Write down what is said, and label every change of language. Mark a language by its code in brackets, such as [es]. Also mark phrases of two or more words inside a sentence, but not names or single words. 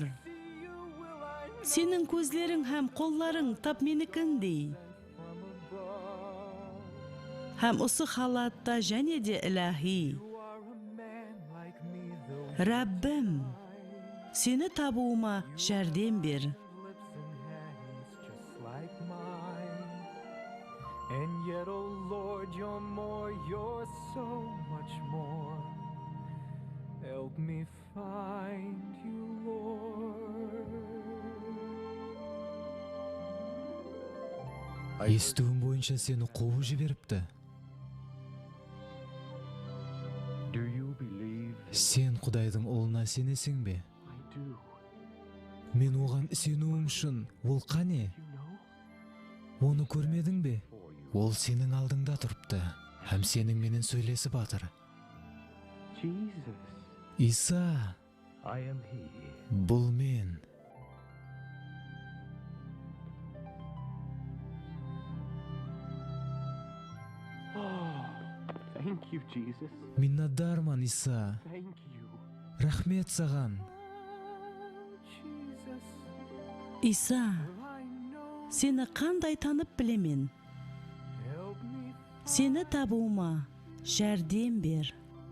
[kaa] Сенің көзлерің һәм қолларың тап менікіндей. Һәм осы халатта және де иләһи. Раббім, сені табуыма жәрдем бер. [en] And yet, oh Lord, you're more, you're so much more. Help me find you, Lord. [kaa] Естуім бойынша сені қуып жіберіпті. [en] Do you believe? [kaa] Сен Құдайдың ұлына сенесің бе? [en] I do. [kaa] Мен оған сенуім үшін, ол қане? [en] You know? [kaa] Оны көрмедің бе? Ол сенің алдыңда тұрыпты, һәм сенің менен сөйлесіп атыр. Jesus. Иса, [en] I am he. [kaa] бұл мен. [en] Oh, thank you, Jesus. [kaa] Миннатдармын, Иса. [en] Thank you. [kaa] Рахмет саған. Иса, сені қандай танып білемен? Сені табуыма жәрдем бер.